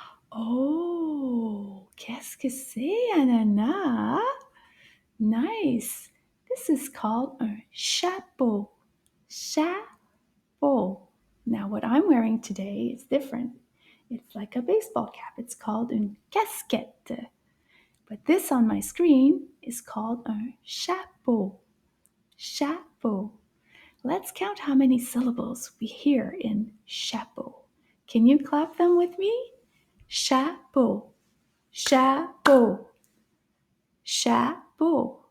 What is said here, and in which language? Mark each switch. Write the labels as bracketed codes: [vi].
[fr] Oh, qu'est-ce que c'est, ananas? [en] Nice. This is called un chapeau. Chapeau. Now, what I'm wearing today is different. It's like a baseball cap. It's called une casquette. But this on my screen is called un chapeau. Chapeau. Let's count how many syllables we hear in chapeau. Can you clap them with me? [fr] Chapeau, chapeau, chapeau.